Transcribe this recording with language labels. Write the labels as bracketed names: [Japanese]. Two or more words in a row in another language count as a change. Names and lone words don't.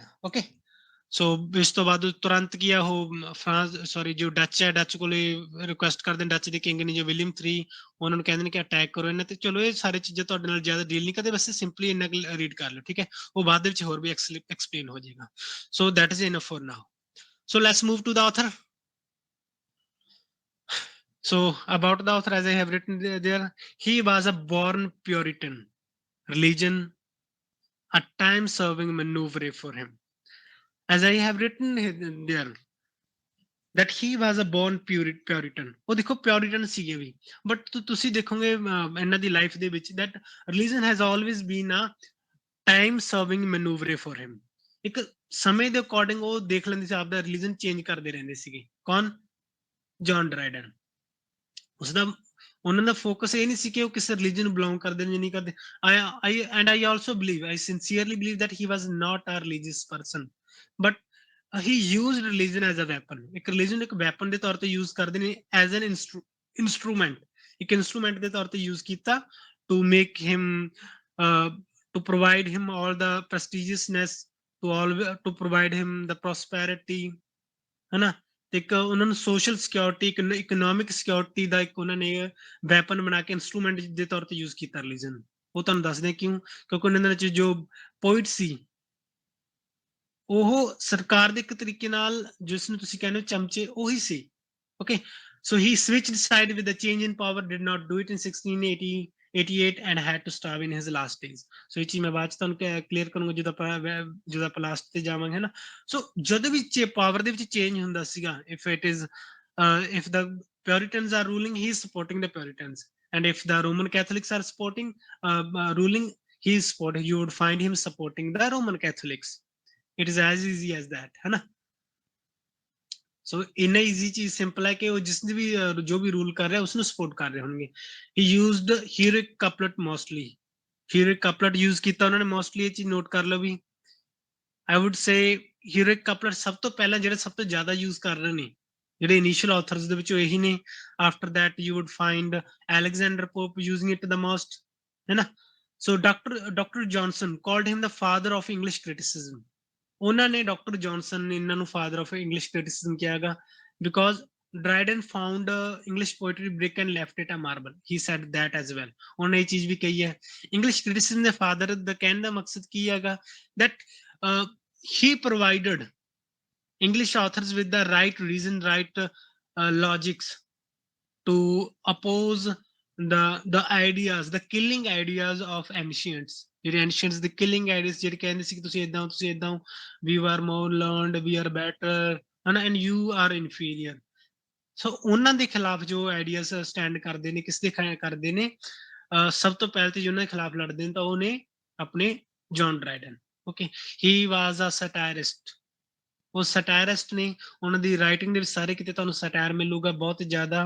[Punjabi] ਓਕੇ, ਸੋ ਇਸ ਤੋਂ ਬਾਅਦ ਤੁਰੰਤ ਕੀ ਆ ਉਹ ਫਰਾਂਸ, ਸੌਰੀ ਜੋ ਡੱਚ ਹੈ, ਡੱਚ ਕੋਲੇ ਰਿਕੁਐਸਟ ਕਰਦੇ ਨੇ, ਡੱਚ ਦੇ ਕਿੰਗ ਨੇ ਜੋ ਵਿਲੀਅਮ III, ਉਹਨਾਂ ਨੂੰ ਕਹਿੰਦੇ ਨੇ ਕਿ ਅਟੈਕ ਕਰੋ ਇਹਨਾਂ ਤੇ। ਚਲੋ ਇਹ ਸਾਰੇ ਚੀਜ਼ਾਂ ਤੁਹਾਡੇ ਨਾਲ ਜ਼ਿਆਦਾ ਡੀਲ ਨਹੀਂ ਕਰਦੇ, ਵੈਸੇ ਸਿੰਪਲੀ ਇੰਨਾ ਰੀਡ ਕਰ ਲਓ, ਠੀਕ ਹੈ, ਉਹ ਬਾਅਦ ਦੇ ਵਿੱਚ ਹੋਰ ਵੀ ਐਕਸਪਲੇਨ ਹੋ ਜਾਏਗਾ। [English] so that is enough for now. So let's move to the author. So about the author, as I have written there, he was a born Puritan. Religion, a time-serving maneuver for him. As I have written there, that he was a born Puritan. [Punjabi] ਉਹ ਦੇਖੋ Puritan ਸੀਗੇ ਵੀ, but ਤੁਸੀਂ ਦੇਖੋਗੇ ਇਹਨਾਂ ਦੀ ਲਾਈਫ ਦੇ ਵਿੱਚ [English] that religion has always been a time-serving maneuver for him. [Punjabi] ਇੱਕ ਸਮੇਂ ਦੇ ਅਕੋਰਡਿੰਗ ਉਹ ਦੇਖ ਲੈਂਦੇ ਸੀ, ਆਪਦਾ ਰਿਲੀਜਨ ਚੇਂਜ ਕਰਦੇ ਰਹਿੰਦੇ ਸੀਗੇ। ਕੌਣ? ਜੌਨ ਡਰਾਈਡਨ। ਉਸਦਾ ਉਹਨਾਂ ਦਾ ਫੋਕਸ ਇਹ ਨਹੀਂ ਸੀ ਕਿ ਉਹ ਕਿਸੇ ਰਿਲੀਜਨ ਨੂੰ ਬਿਲੋਂਗ ਕਰਦੇ ਨੇ ਜਾਂ ਨਹੀਂ ਕਰਦੇ। [English] I also believe, I sincerely believe that he was not a religious person, but he used religion as a weapon. [Punjabi] ਇੱਕ religion ਇੱਕ weapon ਦੇ ਤੌਰ ਤੇ use ਕਰਦੇ ਨੇ, [English] as an instrument, [Punjabi] ਇੱਕ instrument ਦੇ ਤੌਰ ਤੇ use ਕੀਤਾ [English] to make him, to provide him all the prestigiousness, to provide him the prosperity, [Punjabi] ਹਨਾ। ਤੇ ਇੱਕ ਉਹਨਾਂ ਨੂੰ [English] social security, economic security [Punjabi] ਦਾ ਇੱਕ ਉਹਨਾਂ ਨੇ ਵੈਪਨ ਬਣਾ ਕੇ ਇੰਸਟਰੂਮੈਂਟ ਦੇ ਤੌਰ ਤੇ ਯੂਜ਼ ਕੀਤਾ ਰਿਲੀਜਨ। ਉਹ ਤੁਹਾਨੂੰ ਦੱਸਦੇ ਕਿਉਂ, ਕਿਉਂਕਿ ਉਹਨਾਂ ਦੇ ਵਿੱਚ ਜੋ ਪੋਇਟ ਸੀ ਉਹ ਸਰਕਾਰ ਦੇ ਇੱਕ ਤਰੀਕੇ ਨਾਲ, ਜਿਸ ਨੂੰ ਤੁਸੀਂ ਕਹਿੰਦੇ ਹੋ ਚਮਚੇ, ਉਹੀ ਸੀ। ਓਕੇ, [English] so he switched side with the change in power, did not do it in 1688 and had to starve in his last days. [Punjabi] So ਇਹ ਚੀਜ਼ ਮੈਂ ਬਾਅਦ ਚ ਤੁਹਾਨੂੰ ਕਲੀਅਰ ਕਰੂੰਗਾ ਜਦੋਂ ਆਪਾਂ ਲਾਸਟ ਤੇ ਜਾਵਾਂਗੇ, ਹੈ ਨਾ। ਸੋ ਜਦੋਂ ਵੀ ਪਾਵਰ ਦੇ ਵਿੱਚ ਚੇਂਜ ਹੁੰਦਾ ਸੀਗਾ, [English] if the Puritans are ruling, he is supporting the Puritans, and if the Roman Catholics are supporting, ruling, you would find him supporting the Roman Catholics. It is as easy as that, [Hindi] है ना। [Punjabi] ਸੋ ਇੰਨਾ ਈਜ਼ੀ ਚੀਜ਼ ਸਿੰਪਲ ਹੈ ਕਿ ਉਹ ਜਿਸ ਵੀ ਜੋ ਵੀ ਰੂਲ ਕਰ ਰਿਹਾ ਉਸਨੂੰ ਸਪੋਰਟ ਕਰ ਰਹੇ ਹੋਣਗੇ। [English] he used heroic couplet mostly, heroic couplet [Punjabi] ਯੂਜ਼ ਕੀਤਾ ਉਹਨਾਂ ਨੇ ਮੋਸਟਲੀ। ਇਹ ਚੀਜ਼ ਨੋਟ ਕਰ ਲਓ ਵੀ, [English] I would say heroic couplet [Punjabi] ਸਭ ਤੋਂ ਪਹਿਲਾਂ ਜਿਹੜੇ ਸਭ ਤੋਂ ਜ਼ਿਆਦਾ ਯੂਜ਼ ਕਰ ਰਹੇ ਨੇ, ਜਿਹੜੇ [English] initial authors [Punjabi] ਦੇ ਵਿੱਚੋਂ ਇਹੀ ਨੇ। [English] after that you would find Alexander Pope using it the most, [Punjabi] ਹੈ ਨਾ। [English] so Doctor Johnson called him the father of English criticism. [Punjabi] ਉਹਨਾਂ ਨੇ, ਡਾਕਟਰ ਜੌਨਸਨ ਨੇ ਇਹਨਾਂ ਨੂੰ [English] father of English criticism [Punjabi] ਕਿਹਾ ਹੈਗਾ, [English] because Dryden found English poetry brick and left it a marble. He said that as well. [Punjabi] ਉਹਨੇ ਇਹ ਚੀਜ਼ ਵੀ ਕਹੀ ਹੈ। ਇੰਗਲਿਸ਼ ਕ੍ਰਿਟਿਸਿਜ਼ਮ ਦੇ ਫਾਦਰ ਦਾ ਕਹਿਣ ਦਾ ਮਕਸਦ ਕੀ ਹੈਗਾ, [English] that he provided English authors with the right reason, right logics to oppose the ideas, the killing ideas of ancients. ਜਿਹੜੇ ancients the killing ideas [Punjabi] ਜਿਹੜੇ ਕਹਿੰਦੇ ਸੀ ਕਿ ਤੁਸੀਂ ਏਦਾਂ [English] we were more learned, we are better, and you are inferior. [Punjabi] ਸੋ ਉਹਨਾਂ ਦੇ ਖਿਲਾਫ ਜੋ ਆਈਡੀਆਜ਼ ਸਟੈਂਡ ਕਰਦੇ ਨੇ, ਕਿਸ ਦੇ ਕਰਦੇ ਨੇ, ਸਭ ਤੋਂ ਪਹਿਲੇ ਤੇ ਉਹਨਾਂ ਦੇ ਖਿਲਾਫ ਲੜਦੇ ਨੇ ਤਾਂ ਉਹ ਨੇ ਆਪਣੇ ਜੌਨ ਡਰਾਈਡਨ। [English] okay, he was a satirist. [Punjabi] ਉਹ ਸਟਾਇਰਿਸਟ ਨੇ, ਉਹਨਾਂ ਦੀ ਰਾਈਟਿੰਗ ਦੇ ਵਿੱਚ ਸਾਰੇ ਕਿਤੇ ਤੁਹਾਨੂੰ ਸਟਾਇਰ ਮਿਲੂਗਾ ਬਹੁਤ ਜ਼ਿਆਦਾ।